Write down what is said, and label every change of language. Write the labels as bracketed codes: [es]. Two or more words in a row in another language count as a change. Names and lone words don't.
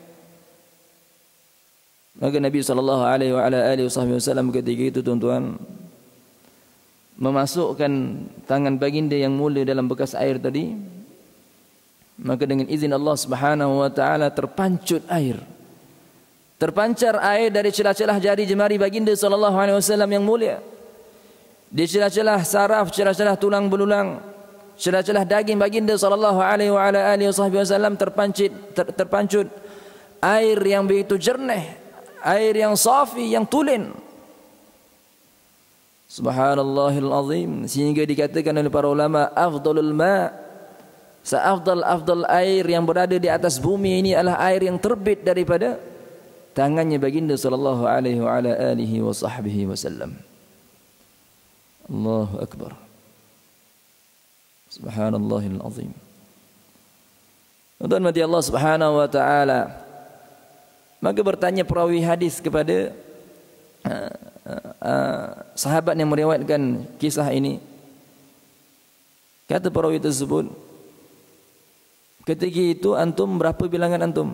[ms] Maka Nabi [ar] صلى الله عليه وسلم [ms] ketika itu, tuan-tuan, memasukkan tangan baginda yang mulia dalam bekas air tadi. Maka dengan izin Allah [ar] سبحانه وتعالى [ms] terpancar air dari celah-celah jari jemari baginda [ar] صلى الله عليه وسلم [ms] yang mulia. Di celah-celah saraf, celah-celah tulang belulang, celah-celah daging baginda [ar] صلى الله عليه وسلم [ms] terpancut air yang begitu jernih, air yang safi, yang tulen. [ar] سبحان الله العظيم, [ms] sehingga dikatakan oleh para ulama, [ar] أفضل الماء, [ms] seafdal air yang berada di atas bumi ini adalah air yang terbit daripada tangannya baginda [ar] صلى الله عليه وسلم. الله أكبر. سبحان الله العظيم. [ms] Tuan-tuan mati Allah [ar] سبحانه وتعالى. [ms] Maka bertanya perawi hadis kepada sahabat yang meriwayatkan kisah ini. Kata perawi tersebut, ketika itu antum berapa bilangan antum?